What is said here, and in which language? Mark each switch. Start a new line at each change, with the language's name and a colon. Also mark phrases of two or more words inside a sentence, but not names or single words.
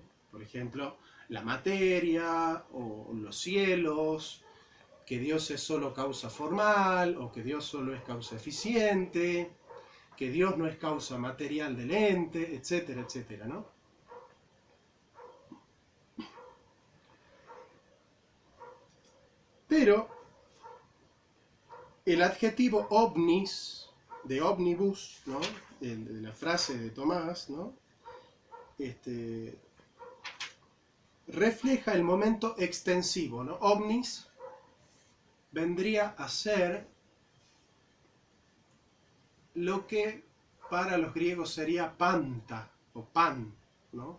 Spanish: Por ejemplo, la materia o los cielos, que Dios es solo causa formal o que Dios solo es causa eficiente, que Dios no es causa material del ente, etcétera, etcétera, ¿no? Pero el adjetivo omnis,
Latin: de omnibus,
Spanish: ¿no? De la frase de Tomás, ¿no? Refleja el momento extensivo, ¿no? Omnis vendría a ser lo que para los griegos sería panta o pan, ¿no?